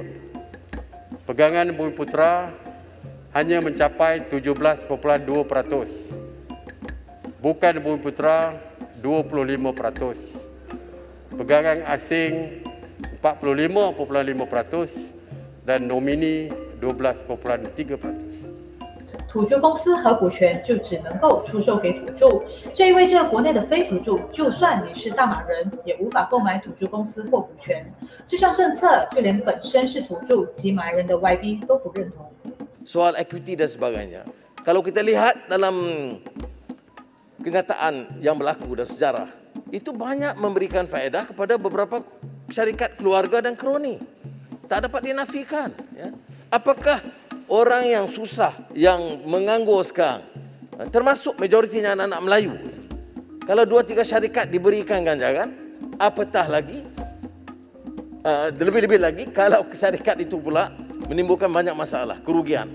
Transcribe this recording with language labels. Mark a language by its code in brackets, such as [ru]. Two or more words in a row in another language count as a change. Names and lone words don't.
[ms] Pegangan Bumi Putra hanya mencapai 17.2%. Bukan Bumi Putra 25%. Pegangan asing 45.5% dan nomini 12.3%。 [zh] 土著公司和股权就只能够出售给土著，这意味着国内的非土著，就算你是大马人，也无法购买土著公司或股权。这项政策，就连本身是土著及马来人的 YB 都不认同。 [ms] Soal equity dan sebagainya. Kalau kita lihat dalam kenyataan yang berlaku dalam sejarah, itu banyak memberikan faedah kepada beberapa syarikat keluarga dan kroni. Tak dapat dinafikan. Ya. Apakah orang yang susah, yang menganggur sekarang, termasuk majoritinya anak-anak Melayu, kalau 2-3 syarikat diberikan ganjaran, apatah lagi, lebih-lebih lagi kalau syarikat itu pula menimbulkan banyak masalah, kerugian.